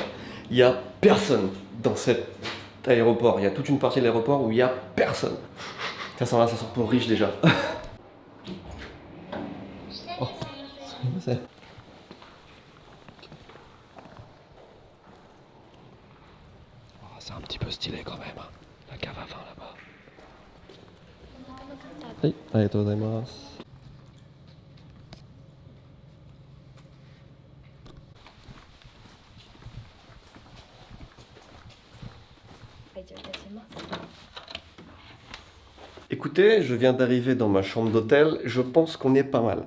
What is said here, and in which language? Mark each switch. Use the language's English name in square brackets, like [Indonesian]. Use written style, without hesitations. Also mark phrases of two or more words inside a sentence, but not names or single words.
[French] Il n'y a personne dans cet aéroport. Il y a toute une partie de l'aéroport où il n'y a personne. Ça sent l'ascenseur pour riche déjà. Oh, c'est... Oh, c'est un petit peu stylé quand même. La cave à vin là-bas. [Japanese] Hey, ありがとうございます. [French] Écoutez, je viens d'arriver dans ma chambre d'hôtel, je pense qu'on est pas mal.